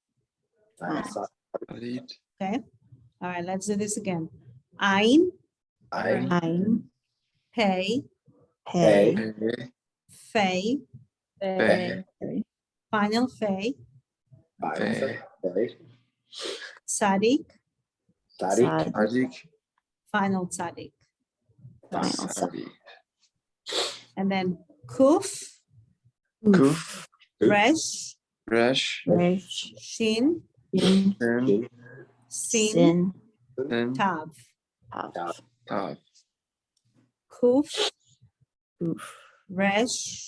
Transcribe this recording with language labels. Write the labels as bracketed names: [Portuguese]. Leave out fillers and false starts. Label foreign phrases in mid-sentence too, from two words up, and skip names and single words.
[English] Sadid. okay? All right, let's do this again. Ein, Ein. pei, Pei. Pe. fei, Pe. final fei, Pe. tzadik, Sad. Sadik. final tzadik. Final Sadi. And then kuf, Kuf. resh, Resh. Resh. shin, Sin. Sin. sin, Sin. tav. Tav. Kuf, Oof. resh,